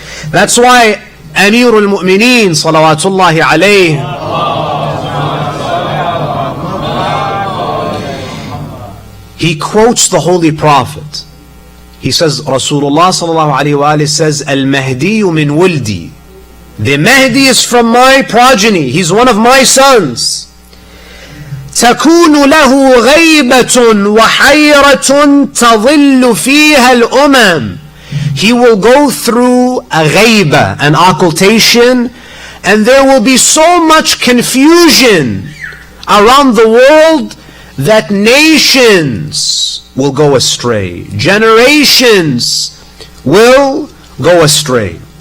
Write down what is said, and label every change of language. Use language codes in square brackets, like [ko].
[en] That's why Amir al-Mu'mineen salawatullahi alayhi, he quotes the Holy Prophet. He says, Rasulullah sallallahu alayhi wa says, Al-Mahdi min wuldi. The Mahdi is from my progeny. He's one of my sons. [ar] تكون له غيبة وحيرة تظل فيها الأمم. [en] He will go through a ghayba, an occultation, and there will be so much confusion around the world that nations will go astray. Generations will go astray.